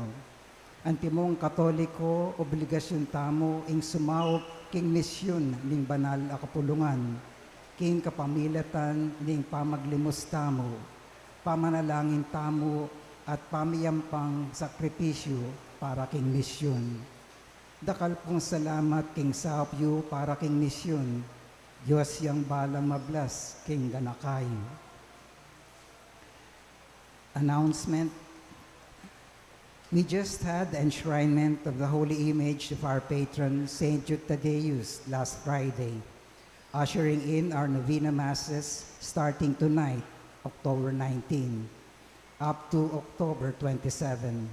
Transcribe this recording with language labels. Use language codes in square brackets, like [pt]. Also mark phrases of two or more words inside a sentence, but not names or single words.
[pam] Antimong Katoliko, obligasyon tamo ing sumawop king misyon ning banal a kapulungan, king kapamilatan ning pamaglimos tamo, pamanalangin tamo at pamiyampang sakripisyo para king misyon. Dakal pong salamat king saopyo para king misyon, Diyos yang balang mablas king ganakayo. [en] Announcement. We just had the enshrinement of the holy image of our patron, Saint Jude Thaddeus, last Friday, ushering in our novena masses starting tonight, October 19, up to October 27.